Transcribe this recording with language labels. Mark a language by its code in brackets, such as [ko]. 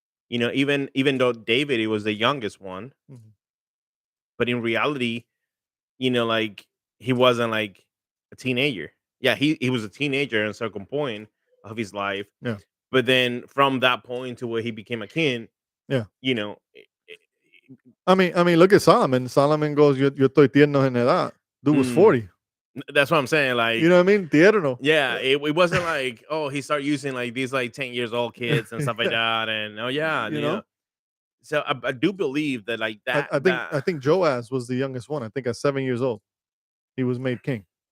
[en] Even though David he was the youngest one, Mhm. but in reality, like he wasn't like a teenager. Yeah, he was a teenager at a certain point of his life, Yeah, but then from that point to where he became a king, yeah. you know, I mean, look at Solomon. Solomon goes, [es] Yo estoy tierno en edad. [en] Dude was mm, 40. that's what I'm saying. You Like, know what I mean? Tierno. yeah, it wasn't like oh he started using like these like 10 years old kids and stuff like Yeah, that, and oh yeah, you know? So I do believe that like I, that I think that I think Joaz was the youngest one. I think at 7 years old, he was made king.